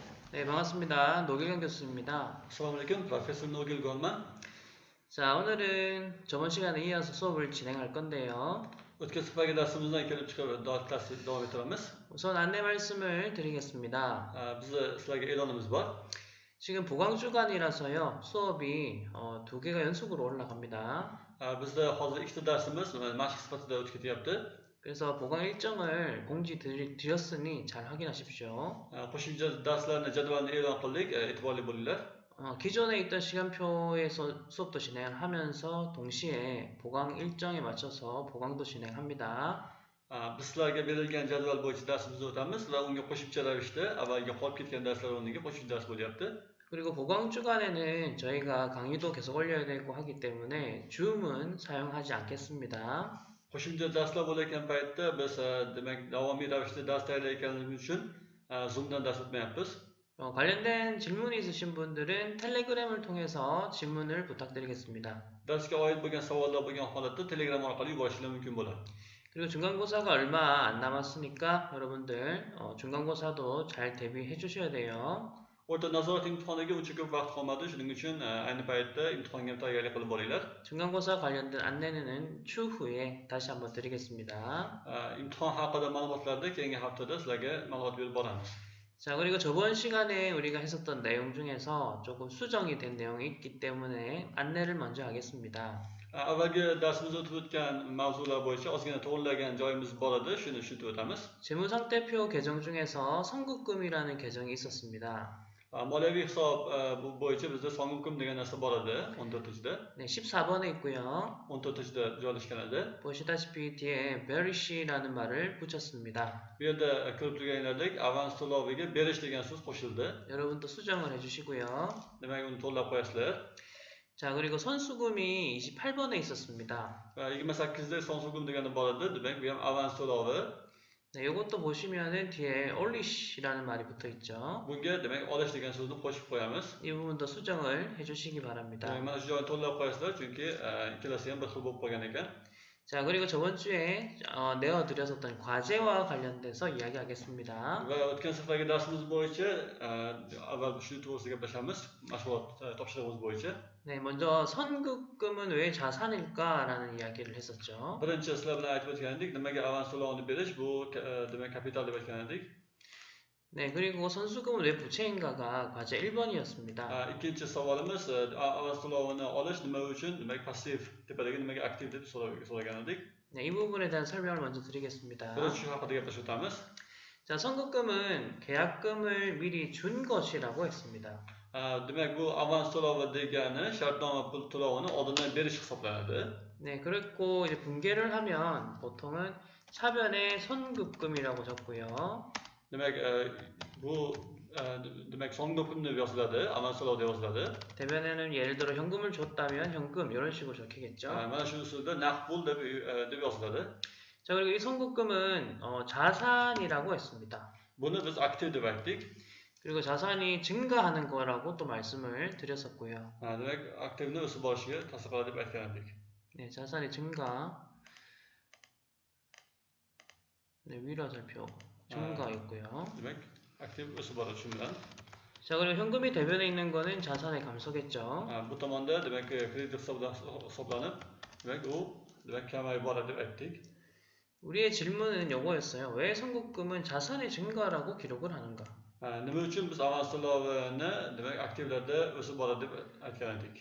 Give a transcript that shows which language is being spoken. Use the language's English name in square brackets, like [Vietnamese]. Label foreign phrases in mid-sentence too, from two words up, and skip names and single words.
[Korean] 네, 반갑습니다. 노길경 교수입니다. [Uzbek] Assalamualaikum, Profesor Nogil Golman. [Korean] 자, 오늘은 저번 시간에 이어서 수업을 진행할 건데요. [Uzbek] O'tgan safargi darsimizdan kelib chiqib davom ettiramiz. [Korean] 우선 안내 말씀을 드리겠습니다. [Uzbek] Bizni sizlarga e'lonimiz bor. [Korean] 지금 보강주간이라서요, 수업이 두 개가 연속으로 올라갑니다. [Uzbek] Bizda hozir ikkita darsimiz mashq sifatida o'tib ketyapti. [Korean] 그래서 보강 일정을 공지 드렸으니 잘 확인하십시오. [Uzbek] Qo'shimcha darslarni jadvalini e'lon qildik, e'tiborli bo'linglar. [Korean] 기존에 있던 시간표에서 수업도 진행하면서 동시에 보강 일정에 맞춰서 보강도 진행합니다. [Uzbek] Biz sizlarga berilgan jadval bo'yicha darsimizni o'tamiz va unga qo'shimcha ravishda avvalgi qolib ketgan darslar o'rniga qo'shimcha dars bo'lyapti. [Korean] 그리고 보강 주간에는 저희가 강의도 계속 올려야 되고 하기 때문에 줌은 사용하지 않겠습니다. [Uzbek] Qo'shimcha darslar bo'layotgan paytda biz demak davomiy ravishda dars tayyorlayotganimiz uchun Zoomdan dars o'tmayapmiz. [Korean] 관련된 질문이 있으신 분들은 텔레그램을 통해서 질문을 부탁드리겠습니다. [Uzbek] Darsga oid bo'lgan savollar bo'lgan holatda Telegram orqali yuborishlar mumkin bo'ladi. [Korean] 그리고 중간고사가 얼마 안 남았으니까 여러분들 중간고사도 잘 대비해 주셔야 돼요. [Uzbek] O'rta nazorat imtihoniga uncha ko'p vaqt qolmadi, shuning uchun ayni paytda imtihonga tayyorgarlik qilib boringlar. [Korean] 중간고사 관련된 안내는 추후에 다시 한번 드리겠습니다. [Uzbek] Imtihon haqida ma'lumotlarni keyingi haftada sizlarga ma'lumot berib boramiz. [Korean] 자, 그리고 저번 시간에 우리가 했었던 내용 중에서 조금 수정이 된 내용이 있기 때문에 안내를 먼저 하겠습니다. [Uzbek] Avvalgi darsimizda o'tib o'tgan mavzular bo'yicha ozgina to'g'rilagan joyimiz bor edi, shuni tushuntirib o'tamiz. [Korean] 재무상태표 계정 중에서 선급금이라는 계정이 있었습니다. [Uzbek] Moliyaviy hisob bo'yicha bizda songukum degan narsa bor edi 14-da. [Korean] 네, 14번에 있고요. [Uzbek] 14-da joylashgan edi. [Korean] 보시다시피 뒤에 bearish라는 말을 붙였습니다. [Uzbek] Bu yerda ko'rib turganlaridek avans to'loviga berish degan so'z qo'shildi. [Korean] 여러분도 수정을 해주시고요. [Uzbek] Demak, uni to'g'rilab qo'yasizlar. [Korean] 자, 그리고 선수금이 28번에 있었습니다. [Uzbek] 28da sonsukum degani bor edi. Demak, bu ham avans to'lovi. [Korean] 네, 이것도 보시면은 뒤에 olish라는 말이 붙어 있죠. [Uzbek] Bunga demak olish degan so'zni qo'shib qo'yamiz. [Korean] 이 부분도 수정을 해주시기 바랍니다. [Uzbek] Mana shu joyni to'g'rilab qo'yasizlar, chunki ikkalasi ham bir xil bo'lib qolgan ekan. [Korean] 자, 그리고 저번 주에 내어드렸었던 과제와 관련돼서 이야기하겠습니다. [Uzbek] Va o'tgan safargi darsimiz bo'yicha avval shu to'g'risida gaplashamiz, mashg'ulot topshirig'imiz bo'yicha. [Korean] 네, 먼저 선급금은 왜 자산일까라는 이야기를 했었죠. [Uzbek] Birinchi sizlar bilan aytib o'tgan edik, nimaga avans to'lovini berish bu demak kapital deb aytgan edik. [Korean] 네, 그리고 선수금은 왜 부채인가가 과제 1번이었습니다. [Uzbek] Ikkinchi savolimiz avans to'lovini olish nima uchun, demak passiv tepadagi nimaga aktiv deb so'ragan edik. [Korean] 네, 이 bu분에 대한 설명을 먼저 드리겠습니다. [Uzbek] Birinchi shu haqida gaplashib o'tamiz. [Korean] 자, 선급금은 계약금을 미리 준 것이라고 했습니다. [Uzbek] Demak, bu avans to'lovi degani shartnoma pul to'lovini oldindan berish hisoblanadi. [Korean] 네, 그랬고 이제 분개를 하면 보통은 차변에 선급금이라고 적고요. [Uzbek] Demak, bu demak songukum deb yoziladi, avans to'lov deb yoziladi. [Korean] 대변에는 예를 들어 현금을 줬다면 현금 이런 식으로 적히겠죠. [Uzbek] Mana shu usulda naqd pul deb yoziladi. [Korean] 자, 그리고 이 선급금은 자산이라고 했습니다. [Uzbek] Buni biz aktiv deb aytdik. [Korean] 그리고 자산이 증가하는 거라고 또 말씀을 드렸었고요. [Uzbek] Demak, aktivni o'sib borishiga ta'sir qiladi deb aytgan edik. [Korean] 네, 자산의 증가. 네, 위라살표 증가였고요. [Uzbek] Demak, aktiv o'sib boradi shu bilan. [Korean] 자, 그리고 현금이 대변에 있는 거는 자산의 감소겠죠. [Uzbek] Bu tomonda demak kredit hisoblanib, demak u demak kamayib boradi deb aytdik. [Korean] 우리의 질문은 요거였어요. 왜 선급금은 자산의 증가라고 기록을 하는가? [Uzbek] Nima uchun biz avans to'lovini demak aktivlarda o'sib boradi deb aytgan edik.